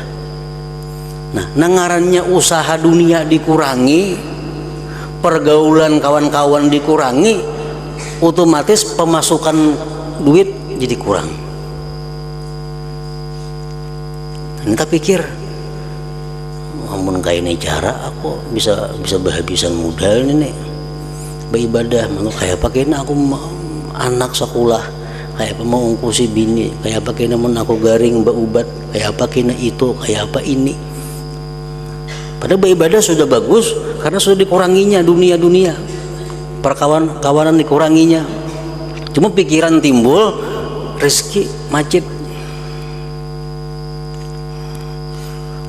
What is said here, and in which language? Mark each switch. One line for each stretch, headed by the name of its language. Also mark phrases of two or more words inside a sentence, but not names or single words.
Banjar: Nah, nangarannya usaha dunia dikurangi, pergaulan kawan-kawan dikurangi, otomatis pemasukan duit jadi kurang. Kita pikir, ampun kayak ini cara aku bisa berhabisan modal ini beribadah, kayak pakai aku anak sekolah, kayak apa mau ngungkusi bini, kayak apa kena mun aku garing baubat, kayak apa kena itu, kayak apa ini.
Indonesian: Padahal beribadah sudah bagus karena sudah dikuranginya dunia-dunia, perkawanan dikuranginya. Cuma pikiran timbul, rezeki macet.